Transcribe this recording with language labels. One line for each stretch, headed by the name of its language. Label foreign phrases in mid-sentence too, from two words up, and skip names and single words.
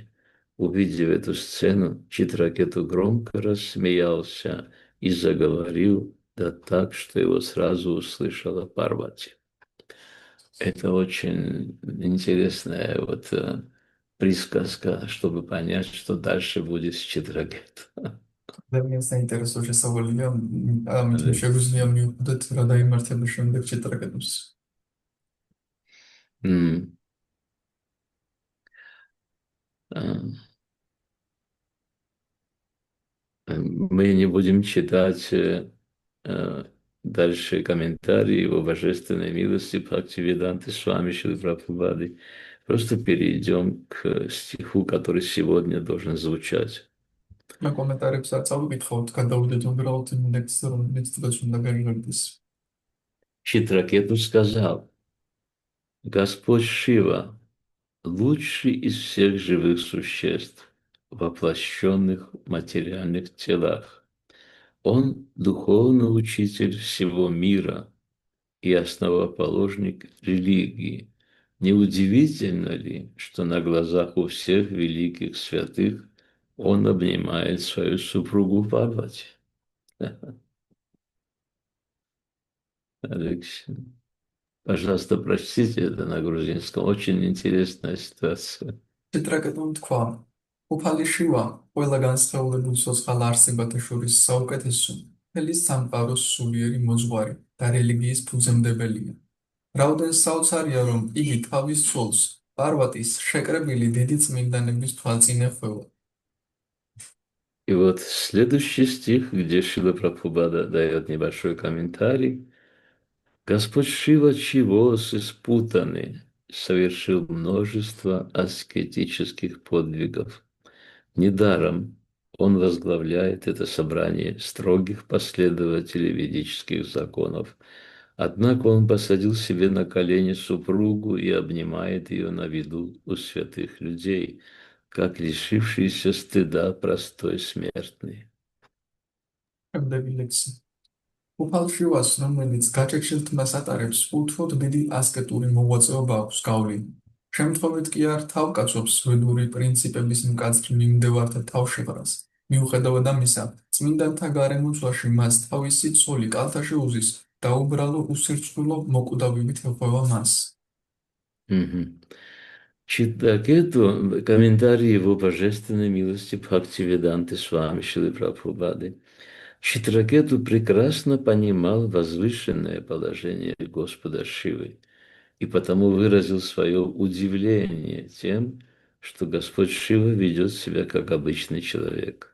Russian: Увидев эту сцену, Читракету громко рассмеялся и заговорил, да так, что его сразу услышала Парвати. Это очень интересная присказка, чтобы понять, что дальше будет с Читракету.
Georgian: ძალიან საინტერესო შესავალია, ამიტომ შეგვიძლია მივხვდეთ რა დაიმართება შემდეგ ჩიტრაკეტუს.
Russian: Мы не будем читать дальше комментарии его божественной милости Бхактивиданты Свами Шрилы Прабхупады. Просто перейдем к стиху, который сегодня должен звучать.
Georgian: მე კომენტარებს არ წავიკითხავთ, გადავიდეთ უბრალოდ იმ ლექსს, რომელიც დღეს უნდა გაიგრძელდეს.
Russian: Читракету сказал: Господь Шива, лучший из всех живых существ, воплощенных в материальных телах, Он духовный учитель всего мира и основоположник религии. Неудивительно ли, что на глазах у всех великих святых он обнимает свою супругу Парвати? Алексей, пожалуйста, прочтите это на грузинском. Очень интересная ситуация.
Georgian: ჭიტრაკეტომ თქვა: უფალი შივა, ყველა განსხეულებულ ცოცხალ არსებათა შორის საუკეთესო, მთელი სამყაროს სულიერი მოძღვარი და რელიგიის ფუძემდებელია. რაოდენ საოცარია, რომ იგი თავის ცოლს, პარვატის, შეკრებილი დიდი წმინდანების თვალწინ ეხვევა.
Russian: И вот следующий стих, где Шила Прабхупада дает небольшой комментарий. Господь Шива, чьи спутаны, совершил множество аскетических подвигов. Недаром он возглавляет это собрание строгих последователей ведических законов. Однако он посадил себе на колени супругу и обнимает ее на виду у святых людей, как лишившийся стыда простой смертный.
Georgian: უფალ შივას, რომელიც გაჭეჭილ თმას ატარებს, უთმოდ დიდი ასკეტური მოღვაწეობა აქვს გავლილი. შემთხვევით კი არ თავკაცობს ველური პრინციპების მკაცრი მიმდევართა თავშეყრას. მიუხედავად ამისა, წმინდანთა გარემოცვაში მას თავისი ცოლი კალთაში უზის და უბრალო უსირცხვილო მოკვდავებით ეხვევა მას. Мгм.
Russian: Читтакету комментарий его божественной милости Бхактивиданты Свами Шилы Прабхупады. Читракету прекрасно понимал возвышенное положение Господа Шивы и потому выразил свое удивление тем, что Господь Шива ведет себя как обычный человек.